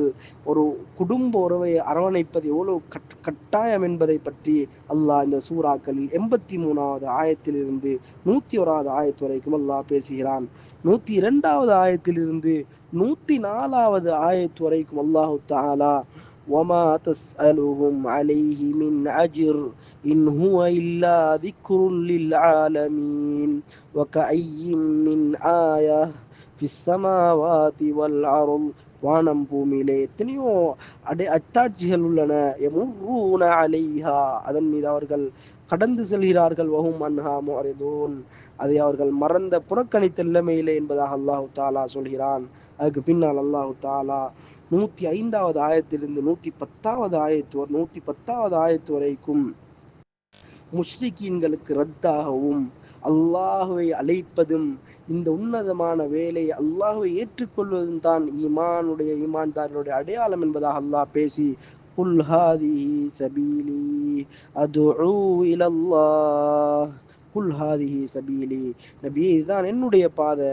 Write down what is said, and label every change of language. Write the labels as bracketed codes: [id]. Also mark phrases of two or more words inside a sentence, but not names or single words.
[ta] ஒரு குடும்ப உறவை அரவணைப்பது எவ்வளவு கட்டாயம் என்பதை பற்றி அல்லாஹ் இந்த சூறாக்களில் 83வது ஆயத்திலிருந்து 101வது ஆயத்து வரைக்கும் அல்லாஹ் பேசுகிறான். 102வது ஆயத்திலிருந்து 104வது ஆயத்து வரைக்கும் [ar] الله تعالى وما تسألهم عليه من أجر إن هو إلا ذكر للعالمين وكأي من آية في السماوات والأرض. [ta] வானம் பூமியிலே எத்தனையோ அத்தாட்சிகள் உள்ளன. [ar] يمرون عليها, [ta] அதன் மீது அவர்கள் கடந்து செல்கிறார்கள். [ar] وهم عنها معرضون, [ta] அதை அவர்கள் மறந்த புறக்கணித்த நிலைமையிலே என்பதாக [ar] الله تعالى [ta] சொல்கிறான். அதுக்கு பின்னால் [ar] الله تعالى [ta] 105வது ஆயத்திலிருந்து 110வது ஆயத்து வரைக்கும் முஷ்ரிக்கீன்களுக்கு ரத்தாகவும் அல்லாஹுவை அழைப்பதும் இந்த உன்னதமான வேலை அல்லாஹுவை ஏற்றுக்கொள்வதும் தான் ஈமான்தாரனுடைய அடையாளம் என்பதாக அல்லாஹ் பேசி [ar] قل هذه سبيلي أدعو إلى الله قل هذه سبيلي, [ta] நபியே இதுதான் என்னுடைய பாதை.